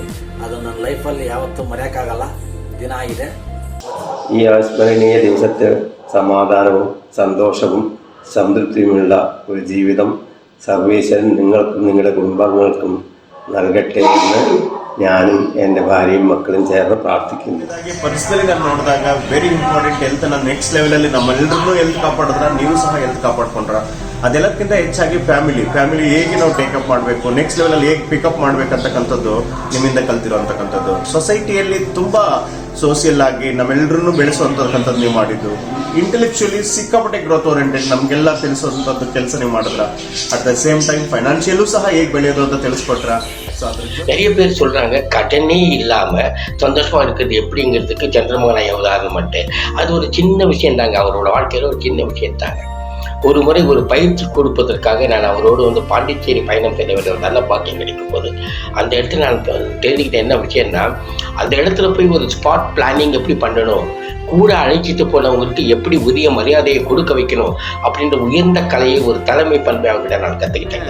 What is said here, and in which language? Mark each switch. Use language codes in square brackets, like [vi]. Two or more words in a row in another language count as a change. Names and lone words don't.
[kn] ಅದು ನನ್ನ ಲೈಫಲ್ಲಿ ಯಾವತ್ತೂ ಮರೆಯೋಕ್ಕಾಗಲ್ಲ ದಿನ ಆಗಿದೆ. [ml] ഈ അവിസ്മരണീയ ദിവസത്തിൽ സമാധാനവും സന്തോഷവും സംതൃപ്തിയുമുള്ള ഒരു ജീവിതം സർവീശ്വരൻ നിങ്ങൾക്കും നിങ്ങളുടെ കുടുംബാംഗങ്ങൾക്കും നൽകട്ടെ എന്ന് ഞാനും എൻ്റെ ഭാര്യയും ಮಕ್ಕಳನ್ನು ചേർന്ന് ಪ್ರಾರ್ಥಿക്കുന്നു. [kn] ಪರ್ಸನಲಿ ನಾನು ನೋಡಿದಾಗ [en] very important health next level [kn] ನಮ್ಮೆಲ್ಲರನ್ನೂ ಹೆಲ್ತ್ ಕಾಪಾಡಿದ್ರ, ನೀವು ಸಹ ಹೆಲ್ತ್ ಕಾಪಾಡ್ಕೊಂಡ್ರ. ಅದೆಲ್ಲಕ್ಕಿಂತ ಹೆಚ್ಚಾಗಿ ಫ್ಯಾಮಿಲಿ ಹೇಗೆ ನಾವು ಟೇಕಪ್ ಮಾಡಬೇಕು, [en] next level [kn] ಹೇಗೆ ಪಿಕಪ್ ಮಾಡ್ಬೇಕಂತಕ್ಕಂಥದ್ದು ನಿಮ್ಮಿಂದ ಕಲ್ತಿರೋಂತಕ್ಕಂಥದ್ದು. ಸೊಸೈಟಿಯಲ್ಲಿ ತುಂಬಾ ಸೋಷಿಯಲ್ ಆಗಿ ನಮ್ಮೆಲ್ಲರನ್ನೂ ಬೆಳೆಸುವಂತಕ್ಕಂಥದ್ದು ನೀವು ಮಾಡಿದ್ದು. ಇಂಟೆಲೆಕ್ಚುಲಿ ಸಿಕ್ಕಾಪಟ್ಟೆ [en] growth oriented [kn] ನಮ್ಗೆಲ್ಲ ತಿಳಿಸುವಂಥದ್ದು ಕೆಲಸ ನೀವು ಮಾಡಿದ್ರ. [en] at the same time [kn] ಫೈನಾನ್ಷಿಯಲ್ಲೂ ಸಹ ಹೇಗೆ ಬೆಳೆಯೋದು ಅಂತ ತಿಳಿಸ್ಕೊಟ್ರ. [ta] நிறைய பேர் சொல்றாங்க கடனே இல்லாம சந்தோஷமா இருக்கிறது எப்படிங்கிறதுக்கு சந்திரமோகன் ஐயா உதாரணம் மட்டும். அது ஒரு சின்ன விஷயம் தாங்க, அவரோட வாழ்க்கையில ஒரு சின்ன விஷயம் தாங்க. ஒரு முறை ஒரு பயிற்சி கொடுப்பதற்காக நான் அவரோடு பாண்டிச்சேரி பயணம் செய்ய வேண்டிய ஒரு நல்ல பாக்கியம் கிடைக்கும் போது அந்த இடத்துல நான் தெரிஞ்சுக்கிட்ட என்ன விஷயம்னா, அந்த இடத்துல போய் ஒரு [en] spot planning [ta] எப்படி பண்ணணும், கூட அழைச்சிட்டு போனவங்களுக்கு எப்படி உரிய மரியாதையை கொடுக்க வைக்கணும் அப்படின்ற உயர்ந்த கலையை ஒரு தலைமை பண்பை அவங்ககிட்ட நான் கற்றுக்கிட்டேங்க.